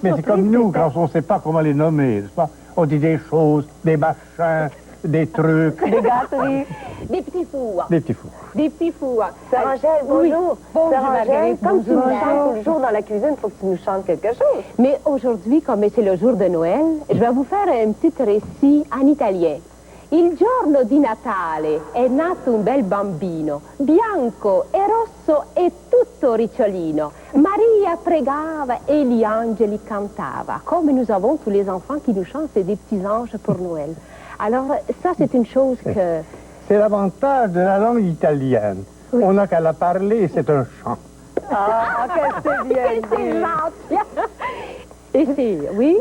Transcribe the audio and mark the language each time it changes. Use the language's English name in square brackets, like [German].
[French] Mais c'est comme nous, quand on ne sait pas comment les nommer, n'est-ce pas? On dit des choses, des machins, des trucs. Des gâteries. Des petits fours. Des petits fours. Des petits fours. Sœur Angèle, bonjour. Bonjour, Sœur Angèle, Marguerite. comme tu nous Bonjour. chantes tout le jour dans la cuisine, il faut que tu nous chantes quelque chose. Mais aujourd'hui, comme c'est le jour de Noël, je vais vous faire un petit récit en italien. [Italian] Il giorno di Natale è nato un bel bambino, bianco e rosso e tutto ricciolino. Maria pregava et gli angeli cantava. [French] Comme nous avons tous les enfants qui nous chantent, c'est des petits anges pour Noël. Alors, ça, c'est une chose que... C'est l'avantage de la langue italienne. Oui. On n'a qu'à la parler, c'est un chant. Ah, qu'elle s'est bien C'est dit. gentil. Et c'est, oui.